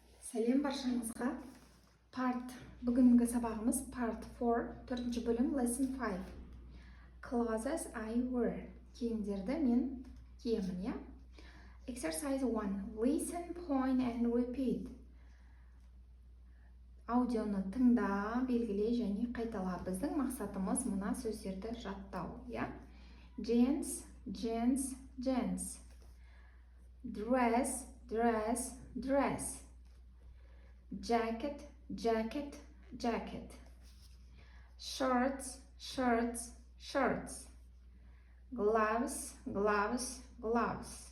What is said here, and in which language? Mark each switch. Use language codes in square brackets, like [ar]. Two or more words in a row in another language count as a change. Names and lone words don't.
[kk] Сәлем баршаңызға. Бүгінгі сабағымыз part 4, 4-ші бөлім, [en] lesson 5. Clothes I wear. [kk] Киімдерді мен киемін, я? [en] Exercise 1. Listen, point and repeat. [kk] Аудионы тыңда, белгіле және қайтала. Біздің мақсатымыз мына сөздерді жаттау, я? [en] Jeans, jeans, jeans. Dress, dress, dress. Jacket, jacket, jacket. Shirts, shirts, shirts. Gloves, gloves, gloves.